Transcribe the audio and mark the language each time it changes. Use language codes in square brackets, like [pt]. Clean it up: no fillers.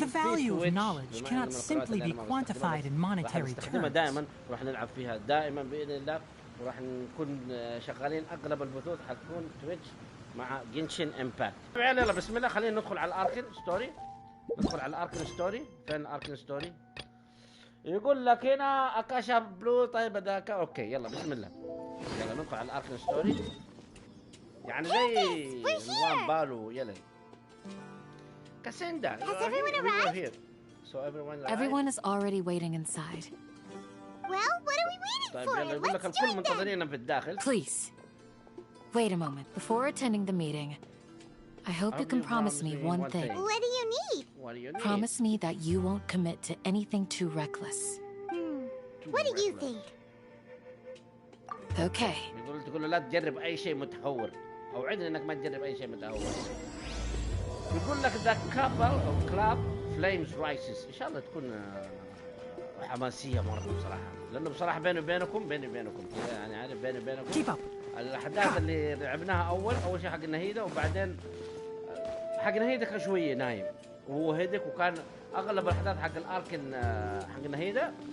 [en] The value of knowledge cannot simply be quantified in monetary terms. [ar] دائما وراح نلعب فيها دائما باذن الله، وراح نكون شغالين اغلب البثوث حتكون تويتش مع جنشن امباكت. يلا بسم الله، خلينا ندخل على الاركون ستوري. ندخل على الاركون ستوري. فين الاركون ستوري؟ يقول لك هنا اكاشا بلو. طيب هذاك اوكي، يلا بسم الله، يلا ندخل على الاركون ستوري. يعني زي نظام بالو. يلا كاسيندا. [en] Has everyone arrived? So everyone is already waiting inside. Well, what are we waiting [ar] طيب [en] for? [ar] يلا يقول لك الكل منتظرين في الداخل. [en] Please, wait a moment. Before attending the meeting, I hope you can promise me one thing. What do you need? What do you need? Promise me that you won't commit to anything too reckless. What do you think? Okay. [ar] تقول له لا تجرب أي شيء متهور، أوعدني إنك ما تجرب أي شيء متهور. يقول لك ذا كابل أو كلاب فليمز رايسز. إن شاء الله تكون حماسية مرة بصراحة، لأنه بصراحة بيني وبينكم كذا يعني عارف، بيني وبينكم الأحداث اللي لعبناها أول شيء حق النهيدة، وبعدين حق النهيدة كان شوية نايم وهو هدك، وكان أغلب الأحداث حق الاركن حق النهيدة.